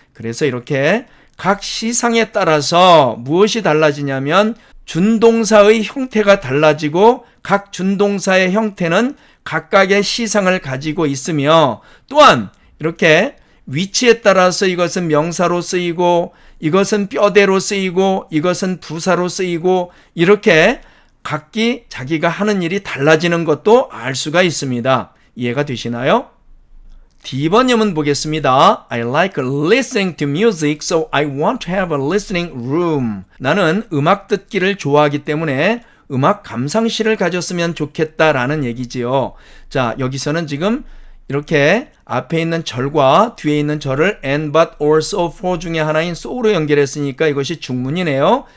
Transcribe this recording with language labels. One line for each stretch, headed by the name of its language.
Korean: 그래서 이렇게 각 시상에 따라서 무엇이 달라지냐면 준동사의 형태가 달라지고 각 준동사의 형태는 각각의 시상을 가지고 있으며 또한 이렇게 위치에 따라서 이것은 명사로 쓰이고 이것은 뼈대로 쓰이고 이것은 부사로 쓰이고 이렇게 각기 자기가 하는 일이 달라지는 것도 알 수가 있습니다. 이해가 되시나요? D번 예문 보겠습니다.
English: I like listening to music, so I want to have a listening room.
Korean: 나는 음악 듣기를 좋아하기 때문에 음악 감상실을 가졌으면 좋겠다라는 얘기지요. 자, 여기서는 지금 이렇게 앞에 있는 절과 뒤에 있는 절을 and, but, or, so, for 중에 하나인 so로 연결했으니까 이것이 중문이네요.